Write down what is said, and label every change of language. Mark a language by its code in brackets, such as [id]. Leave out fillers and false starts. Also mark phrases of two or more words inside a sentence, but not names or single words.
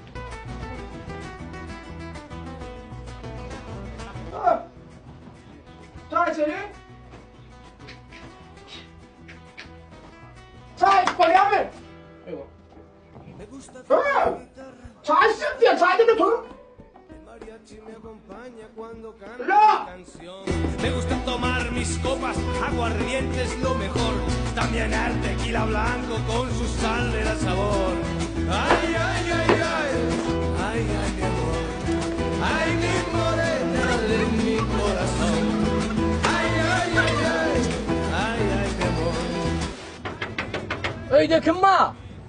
[ar] تعال سليم تعال قولي ايوه تعال سبت يا تعال دكتور لا [es] Me gusta tomar mis copas, aguardiente es lo mejor. También el tequila blanco con su sal le da sabor. Ay, ay, ay, ay, ay, ay, mi amor. Ay, mi morena de mi corazón. Ay, ay, ay, ay, ay, ay, mi amor. Ey de kim ma?